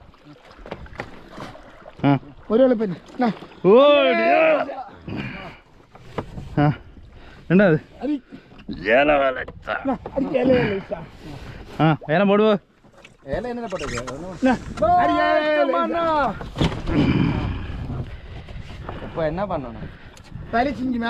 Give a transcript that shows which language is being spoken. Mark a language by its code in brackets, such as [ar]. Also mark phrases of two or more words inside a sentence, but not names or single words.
[ml] ഒരു എളുപ്പം രണ്ടാമത് ഏലം പോടുവോ? [ta] இப்போ என்ன பண்ணணும்? [ml] വലിച്ചിഞ്ച് മേലെ